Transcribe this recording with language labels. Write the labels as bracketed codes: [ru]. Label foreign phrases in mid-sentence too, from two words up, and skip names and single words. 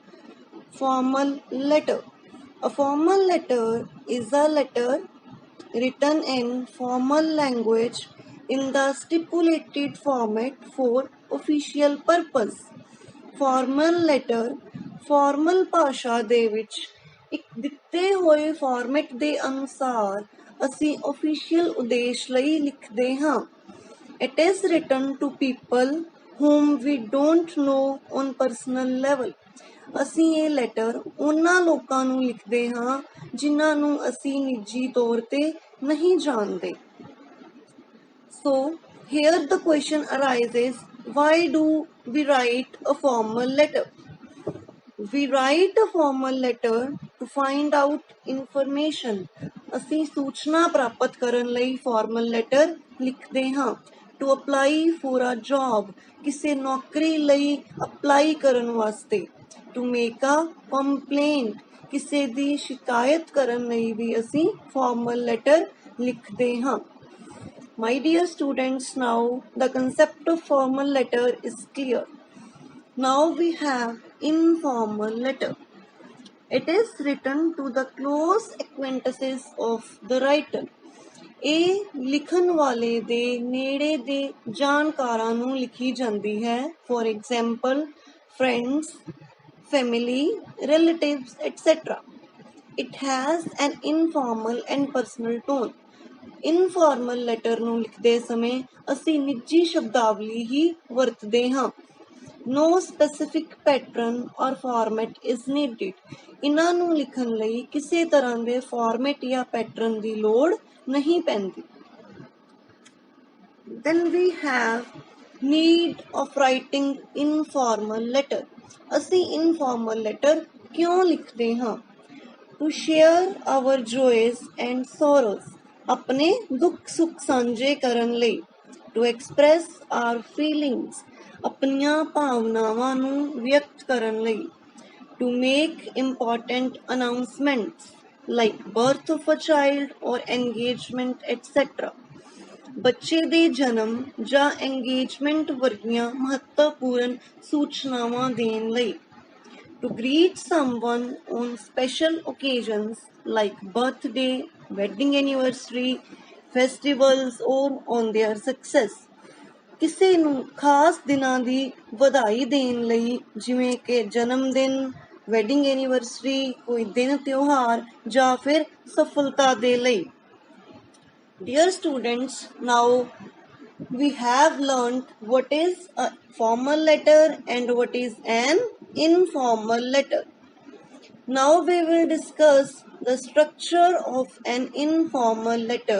[en] Formal letter. A formal letter is a letter written in formal language in the stipulated format for official purpose. Formal letter formal [pa] ਭਾਸ਼ਾ ਦੇ ਵਿੱਚ ਇੱਕ ਦਿੱਤੇ ਹੋਏ ਫਾਰਮੈਟ ਦੇ ਅਨੁਸਾਰ ਅਸੀਂ official ਉਦੇਸ਼ ਲਈ ਲਿਖਦੇ ਹਾਂ। [en] It is written to people whom we don't know on personal level. [pa] ਅਸੀਂ ਇਹ ਲੈਟਰ ਉਹਨਾਂ ਲੋਕਾਂ ਨੂੰ ਲਿਖਦੇ ਹਾਂ ਜਿਨ੍ਹਾਂ ਨੂੰ ਅਸੀਂ ਨਿੱਜੀ ਤੌਰ ਤੇ ਨਹੀਂ ਜਾਣਦੇ। [en] So here the question arises, why do we write a formal letter? We write a formal letter to find out information. [pa] ਅਸੀਂ ਸੂਚਨਾ ਪ੍ਰਾਪਤ ਕਰਨ ਲਈ [en] formal letter [pa] ਲਿਖਦੇ ਹਾਂ। [en] To apply for a job, [pa] ਕਿਸੇ ਨੌਕਰੀ ਲਈ apply ਕਰਨ ਵਾਸਤੇ। [en] to make a complaint, [pa] ਕਿਸੇ ਦੀ ਸ਼ਿਕਾਇਤ ਕਰਨ ਲਈ ਵੀ ਅਸੀਂ [en] formal letter [pa] ਲਿਖਦੇ ਹਾਂ। [en] My dear students, now the concept of formal letter is clear. Now we have informal letter. It is written to the close acquaintances of the writer. [pa] ਇਹ ਲਿਖਣ ਵਾਲੇ ਦੇ ਨੇੜੇ ਦੇ ਜਾਣਕਾਰਾਂ ਨੂੰ ਲਿਖੀ ਜਾਂਦੀ ਹੈ। [en] For example, friends, family, relatives, etc. It has an informal and personal tone. informal letter [pa] ਨੂੰ ਲਿਖਦੇ ਸਮੇਂ ਅਸੀਂ ਨਿੱਜੀ ਸ਼ਬਦਾਵਲੀ ਹੀ ਵਰਤਦੇ ਹਾਂ। [en] No specific pattern or format is needed. [pa] ਇਹਨਾਂ ਨੂੰ ਲਿਖਣ ਲਈ ਕਿਸੇ ਤਰ੍ਹਾਂ ਦੇ ਫਾਰਮੈਟ ਜਾਂ ਪੈਟਰਨ ਦੀ ਲੋੜ ਨਹੀਂ ਪੈਂਦੀ। [en] Then we have need of writing informal letter. [pa] ਅਸੀਂ [en] informal letter [pa] ਕਿਉਂ ਲਿਖਦੇ ਹਾਂ? [en] To share our joys and sorrows. [pa] ਆਪਣੇ ਦੁੱਖ ਸੁੱਖ ਸਾਂਝੇ ਕਰਨ ਲਈ। [en] To express our feelings. [pa] ਆਪਣੀਆਂ ਭਾਵਨਾਵਾਂ ਨੂੰ ਵਿਅਕਤ ਕਰਨ ਲਈ। [en] To make important announcements like birth of a child or engagement etc. [pa] ਬੱਚੇ ਦੇ ਜਨਮ ਜਾਂ engagement ਵਰਗੀਆਂ ਮਹੱਤਵਪੂਰਨ ਸੂਚਨਾਵਾਂ ਦੇਣ ਲਈ। [en] To greet someone on special occasions like birthday, wedding anniversary, festivals or on their success. [pa] ਕਿਸੇ ਨੂੰ ਖਾਸ ਦਿਨਾਂ ਦੀ ਵਧਾਈ ਦੇਣ ਲਈ, ਜਿਵੇਂ ਕਿ ਜਨਮ ਦਿਨ, [en] wedding anniversary, [pa] ਕੋਈ ਦਿਨ ਤਿਉਹਾਰ ਜਾਂ ਫਿਰ ਸਫਲਤਾ ਦੇ ਲਈ। [en] Dear students, now we have learned what is a formal letter and what is an informal letter. Now we will discuss the structure of an informal letter.